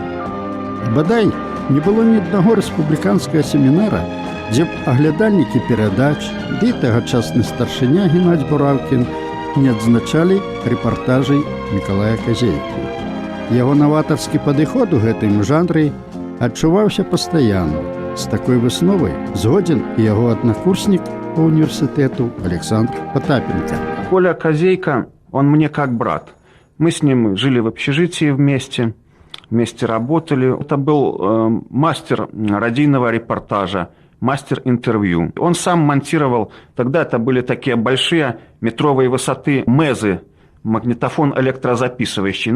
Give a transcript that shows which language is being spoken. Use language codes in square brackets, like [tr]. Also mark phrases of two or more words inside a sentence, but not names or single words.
[be] Бадай, не было ні аднаго рэспубліканскага семінара, дзе б аглядальнікі перадач, ды тагачасны старшыня Геннадзь Буравкін не адзначалі рэпартажай Мікалая Казейкі. Яго наватарскі падыход у гэтым жанры адчуваўся пастаянна. З такой высновай згоден і яго аднакурснік [ru] по университету [be] Александр Потапенко. [ru] Коля Казейка, он мне как брат. Мы с ним жили в общежитии вместе работали. Это был мастер радийного репортажа, мастер интервью. Он сам монтировал, тогда это были такие большие метровой высоты МЭЗы, магнитофон электрозаписывающий.